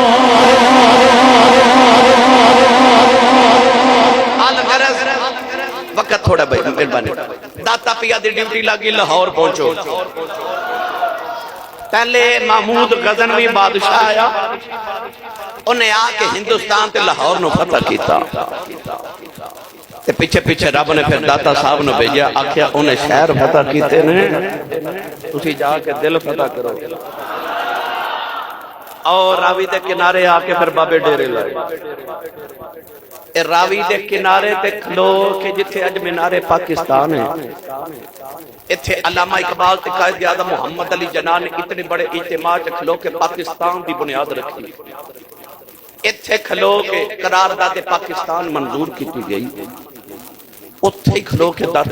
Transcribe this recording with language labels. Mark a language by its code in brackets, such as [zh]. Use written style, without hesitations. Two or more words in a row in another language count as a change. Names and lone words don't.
[pa] وقت تھوڑا بھائی مہربانی داتا پیا دی ڈیوٹی لگی لاہور پہنچو پہلے محمود غزنوی بادشاہ آیا انہیں آ کے ہندوستان تے لاہور نو فتح کیتا تے پیچھے پیچھے رب نے پھر داتا صاحب نو بھیجا آکھیا انہیں شہر فتح کیتے نے تسی جا کے دل فتح کرو اور راوی دے کنارے آ کے پھر بابے ڈیرے لائے اے راوی دے کنارے تے کھلو کہ جتھے اج مینار پاکستان ہے اتھے علامہ اقبال تے قائد اعظم محمد علی جناح نے اتنے بڑے اجتماع چ کھلو کے پاکستان دی بنیاد رکھی اتھے کھلو کے قرارداد پاکستان منظور کی گئی اتھے کھلو کے داتا